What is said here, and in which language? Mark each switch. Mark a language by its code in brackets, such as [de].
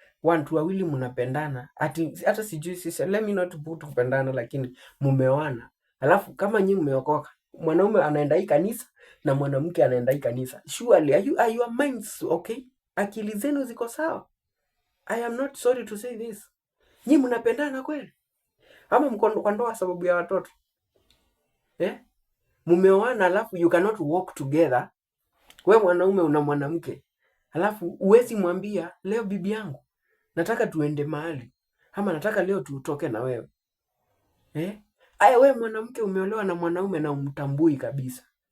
[sw] Watu wawili mnapendana, hata sijui sisi, [en] let me not put [sw] kupendana, lakini mumeoana. Alafu kama nyinyi mmeokoka, mwanaume anaenda hii kanisa na mwanamke anaenda hii kanisa. [en] Surely are your minds okay? [sw] Akili zenu ziko sawa? [en] I am not sorry to say this. [sw] Nyinyi mnapendana kweli? Ama mko kwa ndoa sababu ya watoto? Mumeoana alafu [en] you cannot walk together. [sw] Wewe mwanaume una mwanamke, alafu uwezi mwambia leo bibi yangu nataka tuende mahali, ama nataka leo tutoke na wewe. Aya, wewe mwanamke umeolewa na mwanaume na umtambui kabisa.